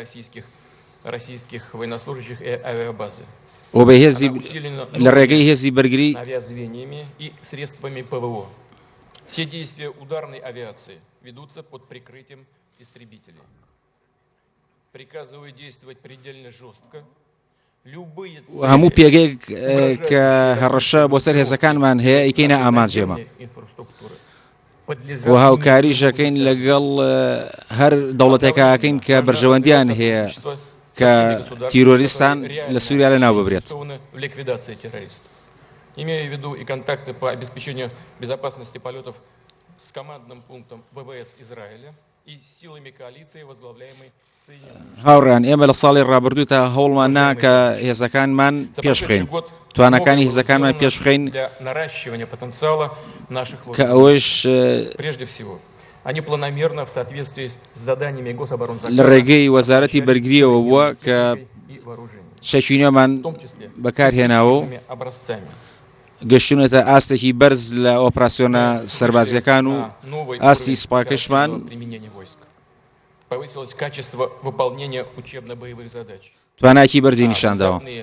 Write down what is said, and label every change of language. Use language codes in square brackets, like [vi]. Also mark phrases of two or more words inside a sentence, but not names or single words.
[ckb] و بە هێزی لە ڕێگەی هێزی بەرگری هەموو پێگەیەک کە هەڕەشە بۆ سەر هێزەکانمان هەیە ئەیکەینە ئامانجێمە و هاوکاریشەکەین لەگەڵ هەر دەوڵەتێکاکەین کە بەرژەوەندیان هەیە کە تیرۆریستان لە سووریا لەناو ببرێت. [ru] Имею в виду и контакты по обеспечению безопасности полетов с командным пунктом ВВС Израиля и силами коалиции, возглавляемой Соединенными. [ckb] هاوڕێیان ئێمە لە ساڵی ڕابردوودا هەوڵمان نا کە هێزەکانمان پێش بخەین، توانەکانی هێزەکانمان پێش بخەین کە ئەوەش لە ڕێگەی وەزارەتی بەرگریەوە بووە کە چەکینەمان بەکارهێناوە و گەشتونەتە ئاستێکی بەرز لە ئۆپراسیۆنە سەربازیەکان و ئاستی سوپاکەشمان توانایکی بەرزی نیشانداوە.